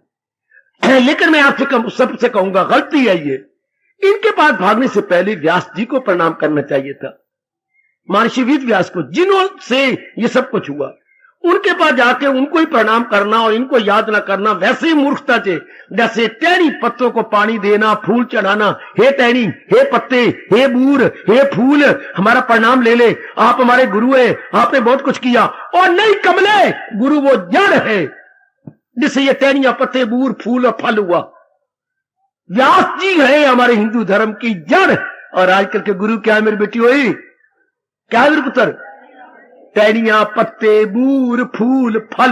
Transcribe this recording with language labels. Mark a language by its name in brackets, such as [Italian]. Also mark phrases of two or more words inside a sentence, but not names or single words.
[Hindi] लेकिन मैं आपसे सबसे कहूंगा गलती है ये, इनके पास भागने से पहले व्यास जी को प्रणाम करना चाहिए था, महर्षि वेद व्यास को, जिन्हों से ये सब कुछ हुआ। उनके पास जाके उनको ही प्रणाम करना और इनको याद ना करना वैसे ही मूर्खता थे। जैसे टहनी पत्तों को पानी देना, फूल चढ़ाना, हे टहनी, हे पत्ते, हे बूर, हे फूल, हमारा प्रणाम ले ले, आप हमारे गुरु है, आपने बहुत कुछ किया। और नहीं कमले, गुरु वो जड़ है जिससे ये टहनियां, पत्ते, बूर, फूल और फल हुआ। व्यास जी है हमारे हिंदू धर्म की जड़। और आजकल के गुरु क्या है मेरी बेटी हुई, क्या है मेरे पुत्र, टहनियां, पत्ते, बूर, फूल, फल।